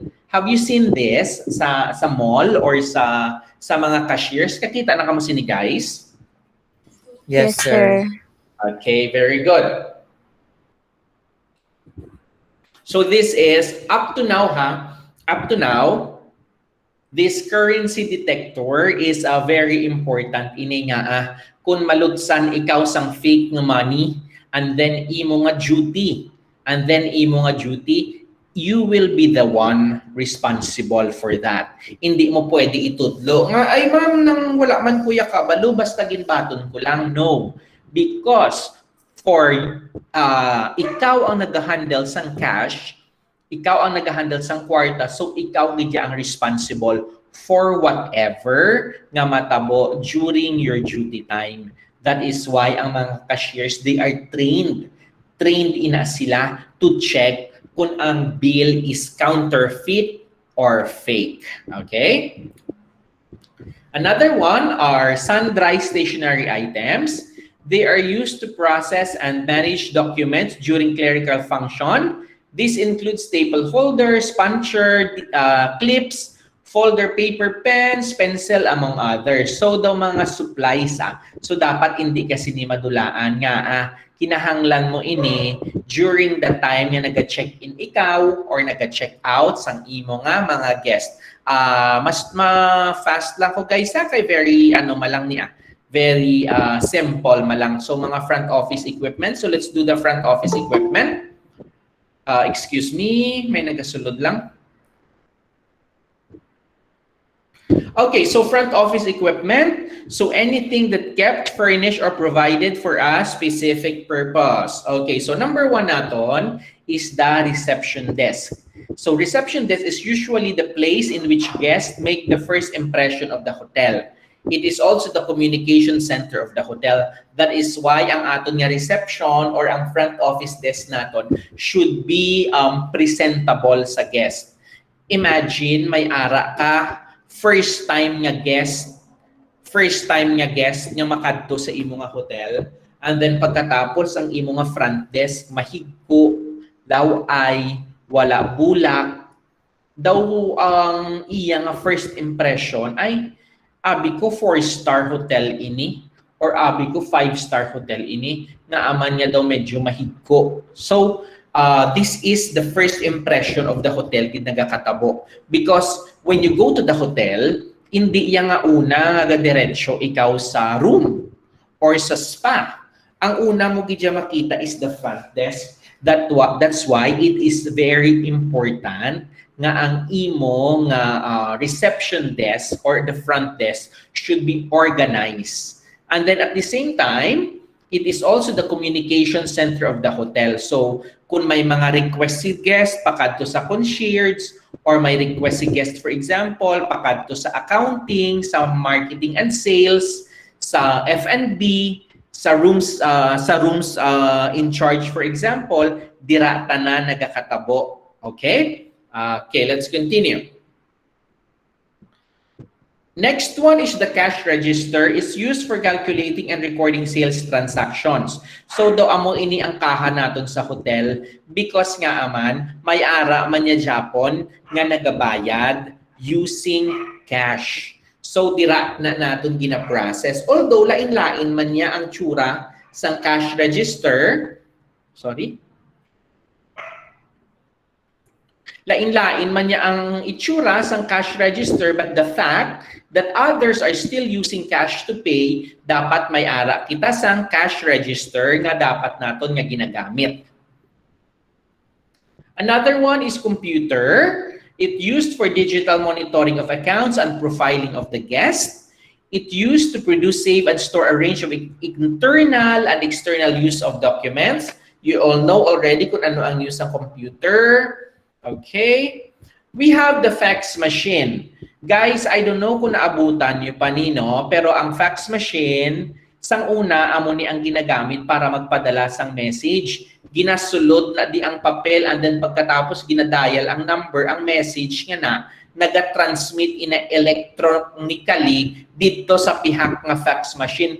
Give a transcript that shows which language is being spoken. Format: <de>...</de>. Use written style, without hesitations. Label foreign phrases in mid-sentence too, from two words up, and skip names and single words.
<en>Have you seen this sa mall or</en> <hil>sa mga</hil> <en>cashiers?</en> <hil>Kakita na kamo sini guys?</hil> <en>Yes, sir. Okay, very good. So this is up to now, Up to now, this currency detector is very important.</en> <hil>Ini nga kung malutsan ikaw sang fake nga money</hil> <en>and then</en> <hil>imo nga duty</hil> <en>you will be the one responsible for that.</en> <hil>Hindi mo pwede itudlo nga ay ma'am nang wala man kuya kabalo basta ginbaton ko lang.</hil> <en>No,</en> <hil>because for ikaw ang nag-handle sang cash, ikaw ang nag-handle sang kwarta, so ikaw gidya ang</hil> <en>responsible for whatever</en> <hil>nga matabo</hil> <en>during your duty time. That is why</en> <hil>ang mga</hil> <en>cashiers, they are trained</en> <hil>ina sila</hil> <en>to check</en> <hil>kung ang</hil> <en>bill is counterfeit or fake. Okay? Another one are sundry stationery items. They are used to process and manage documents during clerical function. This includes staple holders, puncher, clips, folder paper, pens, pencil, among others. So,</en> <hil>daw mga supplies. So, dapat hindi kasi ni madulaan nga kinahanglan mo ini during the time nga nag-check-in ikaw or nag-check out sang imo nga mga guest. Mas ma-fast lang ko guys kay very malang niya. Very simple malang. So mga front office equipment.</hil> <en>So let's do the front office equipment. Excuse me,</en> <hil>may nagasulod lang.</hil> <en>Okay, so front office equipment. So anything that kept, furnished, or provided for a specific purpose. Okay, so number 1 naton is the reception desk. So reception desk is usually the place in which guests make the first impression of the hotel. It is also the communication center of the hotel. That is why</en> <hil>ang aton nga</hil> <en>reception or ang front office desk naton should be presentable sa guest.</en> <hil>Imagine may ara ka,</hil> <en>first time</en> <hil>nga guest nga makadto sa imo nga hotel,</hil> <en>and then</en> <hil>pagkatapos ang imo nga front desk mahigko daw ay wala bulak daw ang iya nga first impression ay abi ko 4-star hotel ini or abi ko 5-star hotel ini nga aman niya daw medyo mahigko.</hil> <en>So this is the first impression of the hotel</en> <hil>gid nagakatabo,</hil> <en>because when you go to the hotel</en> <hil>hindi iya nga una nga diretso ikaw sa room or sa spa. Ang una mo gid makita</hil> <en>is the front desk. That's why it is very important</en> <hil>nga ang imo nga</hil> <en>reception desk or the front desk should be organized. And then at the same time, it is also the communication center of the hotel.</en> <hil>So kung may mga requested guest pakadto sa concierge or may requested guest for example pakadto sa accounting, sa</hil> <en>marketing and sales,</en> <hil>sa F&B, sa</hil> <en>rooms in charge for example,</en> <hil>dira tanan nagakatabo.</hil> <en>Okay? Okay, let's continue. Next one is the cash register. It's used for calculating and recording sales transactions.</en> <hil>So daw amo ini ang kaha naton sa hotel because nga aman may ara man niya Japon nga nagabayad</hil> <en>using cash.</en> <hil>So dira na naton gina-process. Although lain-lain man niya ang tsura sa</hil> <en>cash register. Sorry.</en> <hil>Lain-lain man niya ang itsura sa</hil> <en>cash register, but the fact that others are still using cash to pay,</en> <hil>dapat may ara kita sa</hil> <en>cash register</en> <hil>nga dapat naton nga ginagamit.</hil> <en>Another one is computer. It used for digital monitoring of accounts and profiling of the guest. It used to produce, save, and store a range of internal and external use of documents. You all know already</en> <hil>kung ano ang</hil> <en>use ng computer. Okay. We have the fax machine. Guys, I don't know</en> <hil>kung naabutan nyo pa nino, pero ang</hil> <en>fax machine,</en> <hil>sang una, amo ni ang ginagamit para magpadala sang message. Ginasulod na di ang papel</hil> <en>and then</en> <hil>pagkatapos ginadial ang number, ang message nga na, nagatransmit ina electronically dito sa pihak nga fax machine.</hil>